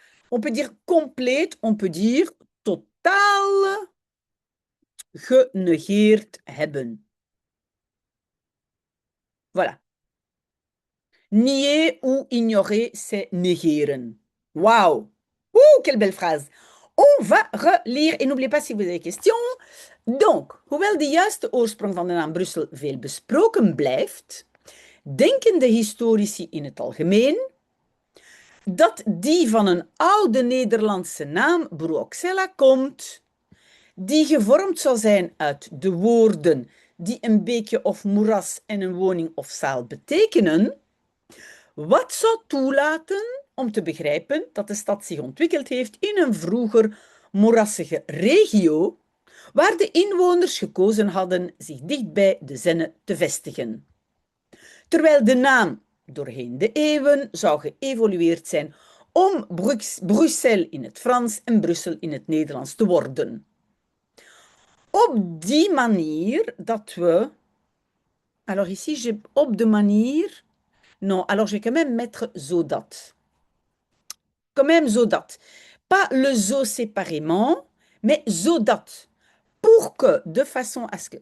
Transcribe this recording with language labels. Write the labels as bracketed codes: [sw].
[fr] On peut dire complète, on peut dire [nl] totaal genegeerd hebben. [fr] Voilà. Nier ou ignorer, c'est negeren. Waouh! Ouh, quelle belle phrase! On va relire et n'oubliez pas si vous avez des questions. [nl] Donc, hoewel de juiste oorsprong van de naam Brussel veel besproken blijft, denken de historici in het algemeen dat die van een oude Nederlandse naam Bruxella komt, die gevormd zou zijn uit de woorden die een beekje of moeras en een woning of zaal betekenen, wat zou toelaten om te begrijpen dat de stad zich ontwikkeld heeft in een vroeger moerassige regio, waar de inwoners gekozen hadden zich dichtbij de Zenne te vestigen. Terwijl de naam doorheen de eeuwen zou geëvolueerd zijn om Bruxelles in het Frans en Brussel in het Nederlands te worden. Op die manier dat we... [fr] Alors ici, j'ai [nl] op de manier... [fr] Non, alors je vais quand même mettre zodat. Quand même zodat. Pas le zo séparément, mais zodat. Pour que, de façon à ce que...